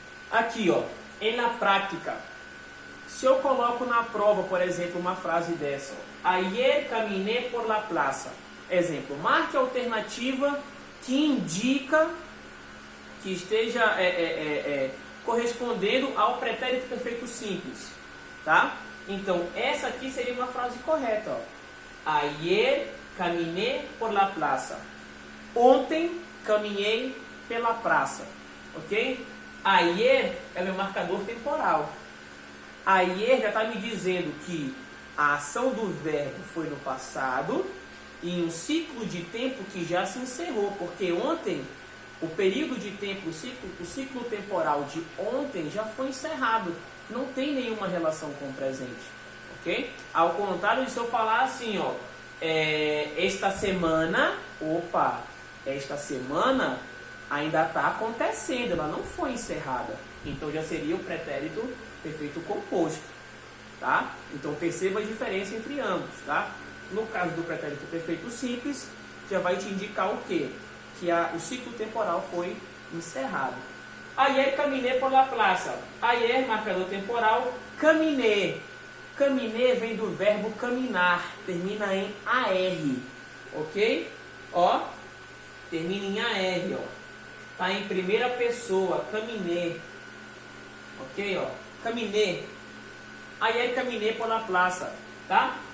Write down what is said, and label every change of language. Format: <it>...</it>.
<pt>Aqui, ó, na prática, se eu coloco na prova, por exemplo, uma frase dessa, ó,</pt> <es>ayer caminé por la plaza.</es> <pt>Exemplo, marque a alternativa que indica que esteja correspondendo ao pretérito perfeito simples, tá? Então, essa aqui seria uma frase correta, ó.</pt> <es>Ayer caminé por la plaza.</es> <pt>Ontem caminhei pela praça, ok? Ayer é meu marcador temporal. Ayer já está me dizendo que a ação do verbo foi no passado, em um ciclo de tempo que já se encerrou, porque ontem, o período de tempo, o ciclo temporal de ontem já foi encerrado, não tem nenhuma relação com o presente, ok? Ao contrário, se eu falar assim, ó, esta semana, esta semana ainda está acontecendo, ela não foi encerrada, então já seria o pretérito perfeito composto, tá? Então perceba a diferença entre ambos, tá? No caso do pretérito perfeito simples, já vai te indicar o quê? Que o ciclo temporal foi encerrado.</pt> <es>Ayer caminé por la plaza. Ayer, marcador temporal, caminé.</es> <pt>Caminé vem do verbo caminhar, termina em AR, ok? Ó, termina em AR, ó. Tá em primeira pessoa, caminé. Ok, ó, caminé.</pt> <es>Ayer caminé por la plaza, tá?</es>